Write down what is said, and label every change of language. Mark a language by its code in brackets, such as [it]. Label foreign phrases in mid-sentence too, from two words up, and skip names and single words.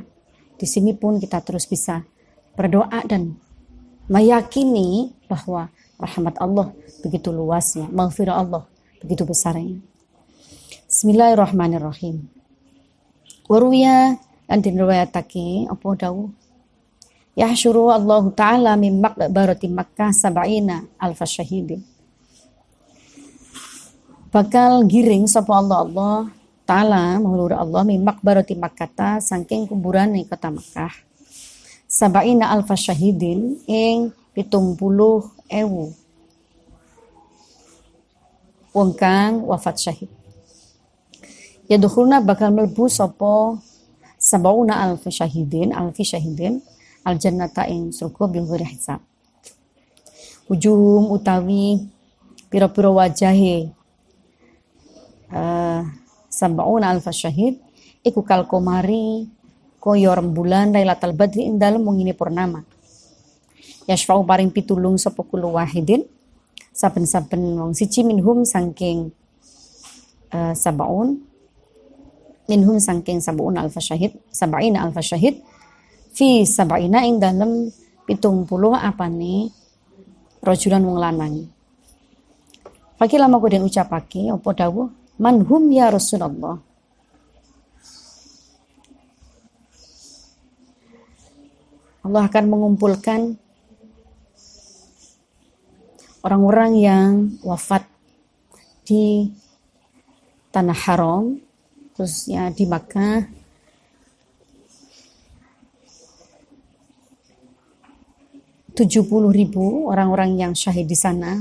[id] Di sini pun kita terus bisa berdoa dan meyakini bahwa rahmat Allah begitu luasnya, maghfirah Allah begitu besarnya. [ar] Bismillahirrahmanirrahim. Waruya [jv] dan diriwayatake apa dawuh [ar] يحشر الله تعالى من مقبرة مكة سبعين ألف شهيدا. [jv] Bakal giring sapa [ar] الله تعالى مولر الله من مقبرة مكة [jv] saking kuburane kota Makkah [ar] سبعين ألف شهيد [jv] ing 70.000 wong kang wafat syahid. [ar] Yadkhuluna [jv] bakal mlebu sapa [ar] سبعون ألف شهيد الجنة [jv] ing surga [ar] بغير حساب. [jv] Ujum utawi pira-pira wajahe [ar] سبعون ألف شهيد [jv] iku [ar] كالقمر [jv] kaya rembulan [ar] ليلة البدر [jv] ing dalem wengine purnama. Yashfa'u paring pitulung sapa [ar] كل واحد [jv] saben-saben wong siji minhum saking [ar] سبعون ألف شهيد سبعين ألف شهيد في سبعين [jv] ing dalem 70 apane rajulan wong lanang. Fakila mako den ucapake apa dawuh [ar] من هم يا رسول الله. [id] Allah akan mengumpulkan orang-orang yang wafat di tanah haram, khususnya di Makkah, 70.000 orang-orang yang syahid di sana.